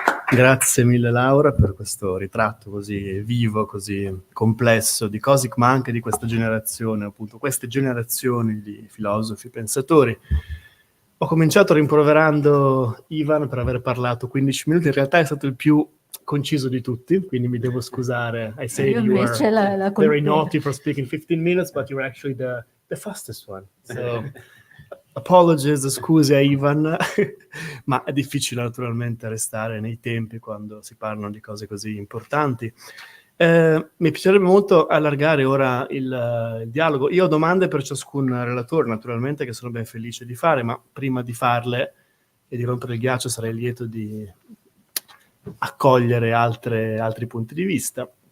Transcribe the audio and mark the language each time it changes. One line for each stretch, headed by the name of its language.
Italian: Grazie mille Laura per questo ritratto così vivo, così complesso di Kosík, ma anche di questa generazione, appunto, queste generazioni di filosofi, pensatori. Ho cominciato rimproverando Ivan per aver parlato 15 minuti, in realtà è stato il più conciso di tutti, quindi mi devo scusare.
English: I say you were very naughty for speaking 15 minutes, but you were actually the fastest one. So apologies,
Italian: scuse a Ivan, ma è difficile naturalmente restare nei tempi quando si parlano di cose così importanti. Mi piacerebbe molto allargare ora il dialogo. Io ho domande per ciascun relatore, naturalmente, che sono ben felice di fare, ma prima di farle e di rompere il ghiaccio sarei lieto di accogliere altri punti di vista.